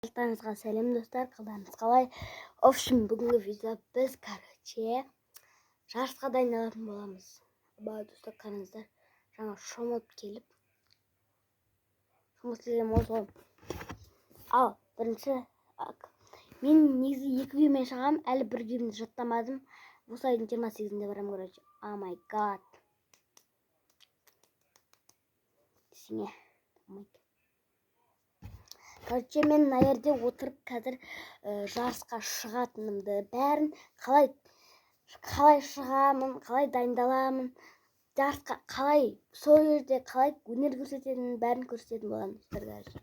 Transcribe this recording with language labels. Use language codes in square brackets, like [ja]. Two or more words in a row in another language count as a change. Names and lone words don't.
[kk] Алтаныңызға сәлем достар, қалдарыңыз қалай? [ru] В общем, [kk] бүгінгі видео біз жарысқа дайындалатын боламыз. Достар, қараңыздар, жаңа шомылып келіп. Шомылып келген осы. Ал, бірінші мен негізі 2 видеомен шығам, әлі бір видеоны жаттамадым. Осы айдың 28-інде барам, короче. [en] Oh my god. [kk] Десеңе. Короче, мен мына жерде отырып қазір жарысқа шығатынымды бәрін қалай шығамын, қалай дайындаламын, жарысқа қалай сол жерде қалай өнер көрсететінін бәрін көрсететін боламын достар.